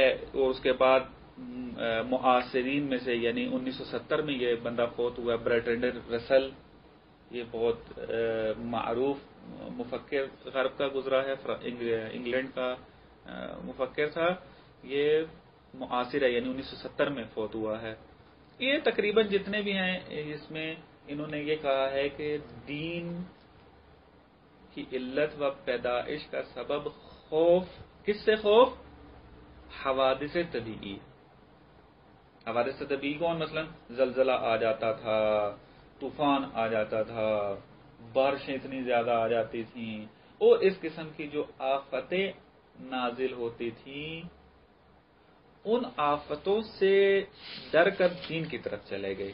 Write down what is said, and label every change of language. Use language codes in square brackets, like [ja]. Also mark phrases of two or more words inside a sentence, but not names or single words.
[ur] اور اس کے بعد معاصرین میں سے یعنی 1970 میں یہ بندہ فوت ہوا، برٹرینڈ رسل، یہ بہت معروف مفکر غرب کا گزرا ہے، انگلینڈ کا مفکر تھا، یہ معاصر ہے، یعنی 1970 میں فوت ہوا ہے۔ یہ تقریباً جتنے بھی ہیں اس میں انہوں نے یہ کہا ہے کہ دین کی علت و پیدائش کا سبب خوف، کس سے خوف؟ حوادث طبیعی۔ حوادث طبیعی کون؟ مثلا زلزلہ آ جاتا تھا، طوفان آ جاتا تھا، بارشیں اتنی زیادہ آ جاتی تھیں، اور اس قسم کی جو آفتیں نازل ہوتی تھیں، ان آفتوں سے ڈر کر دین کی طرف چلے گئے۔